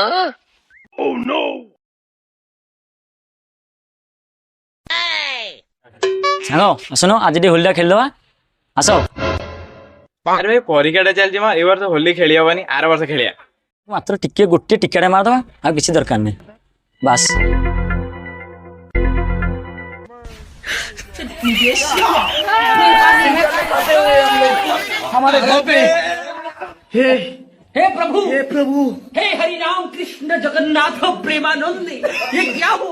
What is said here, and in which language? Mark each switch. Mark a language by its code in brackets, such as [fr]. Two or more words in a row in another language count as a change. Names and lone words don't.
[or] ସାଙ୍ଗ ଆସୁନ ଆଜି ଟିକେ ହୋଲିଟା ଖେଳିଦେବା ଆସ। ଆରେ ଭାଇ ପରୀକ୍ଷାଟା ଚାଲିଛି ମା ଏ ବର୍ଷ ହୋଲି ଖେଳି ହବନି ଆର ବର୍ଷ ଖେଳିବା। ମାତ୍ର ଟିକେ ଗୋଟିଏ ଟିକେଟା ମାରିଦେବା ଆଉ କିଛି ଦରକାର ନାହିଁ ବାସ୍। [hi] हे प्रभु हे हरि राम कृष्ण जगन्नाथ प्रेमानंद ये क्या हुआ?